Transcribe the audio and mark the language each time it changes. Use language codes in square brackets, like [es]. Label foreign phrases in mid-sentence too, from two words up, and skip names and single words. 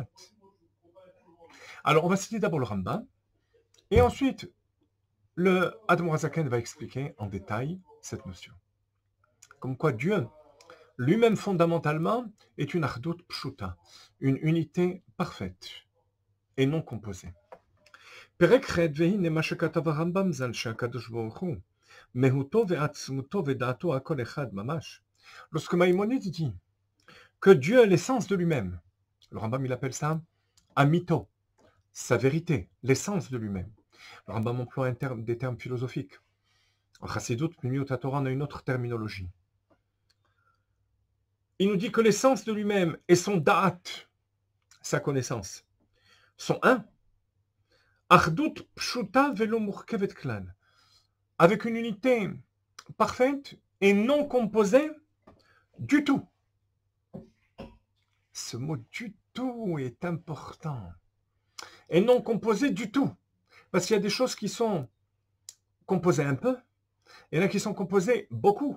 [fr] Alors on va citer d'abord le Rambam, et ensuite le Adon Razaken va expliquer en détail cette notion. Comme quoi Dieu, lui-même fondamentalement, est une [he] אחדות פשוטה, [fr] une unité parfaite et non composée. [he] פרק ח' והנה מה שכתב הרמב"ם ז"ל שהקדוש ברוך הוא מהותו ועצמותו ודעתו הכל אחד ממש. [fr] Lorsque Maïmonide dit que Dieu est l'essence de lui-même, le Rambam il appelle ça Amito, sa vérité, l'essence de lui-même. Le Rambam emploie des termes philosophiques. En Chassidut, [he] פנימיות התורה, [fr] on a une autre terminologie. Il nous dit que l'essence de lui-même et son da'at, sa connaissance, sont un. [he] אחדות פשוטה ולא מורכבת כלל, [fr] avec une unité parfaite et non composée du tout. Ce mot du tout est important. Et non composée du tout. Parce qu'il y a des choses qui sont composées un peu, et il y en a qui sont composées beaucoup.